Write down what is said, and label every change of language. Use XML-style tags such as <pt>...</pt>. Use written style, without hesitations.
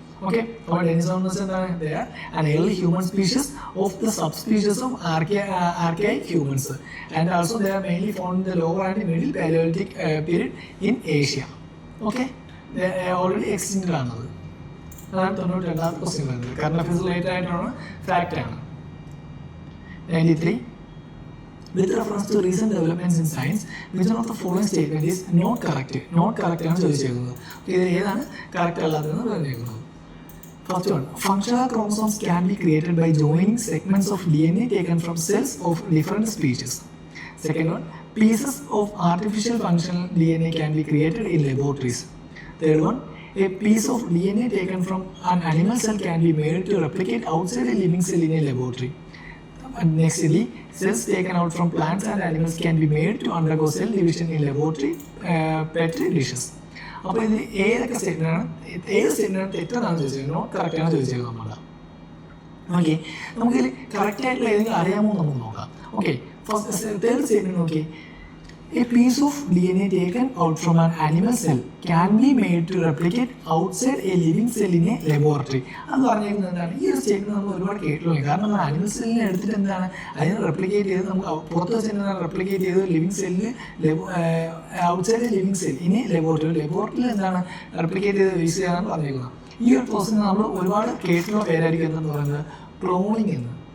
<en>okay,</en> <ml>അപ്പോൾ ഡെനിസോൺ എന്ന് വെച്ചാൽ എന്താണ്?</ml> <en>They are an early human species of the sub species of archaic humans and also they are mainly found in the lower and middle Palaeolithic period in Asia.</en> <ml>Okay, already എക്സ്റ്റിങ്ക്റ്റഡ് ആണത്. അതാണ് 92ാമത്തെ question വരുന്നത്. Current affairs related ആയിട്ടുള്ള ഫാക്റ്റാണ്. 93.</ml> <en>With reference to recent developments in science, which one of the following statement is not correct?</en> <ml>Not correct ആണ് ചോദിച്ചിരിക്കുന്നത്. ഇതിൽ ഏതാണ് correct അല്ലാത്തതെന്ന് പറഞ്ഞിരിക്കുന്നത്?</ml> <en>First one, functional chromosomes can be created by joining segments of DNA taken from cells of different species. Second one, pieces of artificial functional DNA can be created in laboratories. Third one, a piece of DNA taken from an animal cell can be made to replicate outside a living cell in a laboratory. And nextly, cells taken out from plants and animals can be made to undergo cell division in laboratory petri dishes.</en> <ml>അപ്പോൾ ഇത് ഏതൊക്കെ സ്റ്റേറ്റ്മെൻ്റാണ് തെറ്റെന്നാണ് ചോദിച്ചത്? Not കറക്റ്റാണ് ചോദിച്ചത് നമ്മളാണ്. Okay, നമുക്കിതിൽ കറക്റ്റായിട്ടുള്ള ഏതെങ്കിലും അറിയാമോ നമുക്ക് നോക്കാം. ഓക്കെ, ഫസ്റ്റ് തേർഡ് സ്റ്റേറ്റ്മെൻറ്റ് നോക്കി.</ml> <en>A piece of DNA taken out from an animal cell can be made to replicate outside a living cell in a laboratory.</en> <ml>അത് പറഞ്ഞിരിക്കുന്നത് എന്താണ്? ഈ ഒരു സ്റ്റേറ്റ്മെന്റ് നമ്മൾ ഒരുപാട് കേട്ടുള്ളൂ. കാരണം നമ്മൾ ആനിമൽ സെല്ലിനെ എടുത്തിട്ട് എന്താണ് അതിനെ റെപ്ലിക്കേറ്റ് ചെയ്ത് നമുക്ക് പുറത്ത് വെച്ച് എന്താണ് റെപ്ലിക്കേറ്റ് ചെയ്ത് ലിവിങ് സെല്ലിൽ ഔട്ട്സൈഡ് ലിവിങ് സെൽ ഇനി ലബോറട്ടറിയിൽ എന്താണ് റെപ്ലിക്കേറ്റ് ചെയ്ത് യൂസ് ചെയ്യാനാണ് പറഞ്ഞിരിക്കുന്നത്. ഈ ഒരു പ്രോസസ്സിന് നമ്മൾ ഒരുപാട് കേട്ടുള്ള പേരായിരിക്കും എന്തെന്ന് പറയുന്നത് ക്ലോണിങ് എന്ന്.</ml>